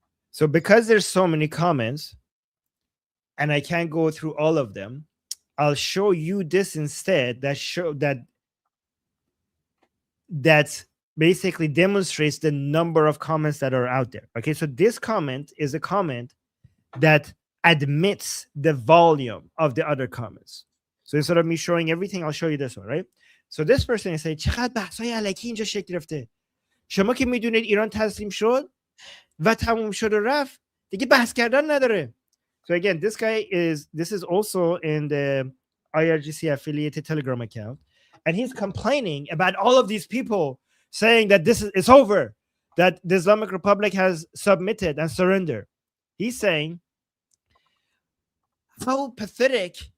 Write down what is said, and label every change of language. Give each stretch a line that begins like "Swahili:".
English: So because there's so many comments and I can't go through all of them, I'll show you this instead that basically demonstrates the number of comments that are out there. Okay, so this comment is a comment that admits the volume of the other comments. So instead of me showing everything, I'll show you this one, right? So this person is saying,
Persian: چقدر بحثای علکی اینجا شکل گرفته. شما که میدونید ایران تسلیم شد و تموم شد و رفت، دیگه بحث کردن نداره.
English: So again, this is also in the IRGC affiliated Telegram account, and he's complaining about all of these people saying that it's over, that the Islamic Republic has submitted and surrendered. He's saying, how pathetic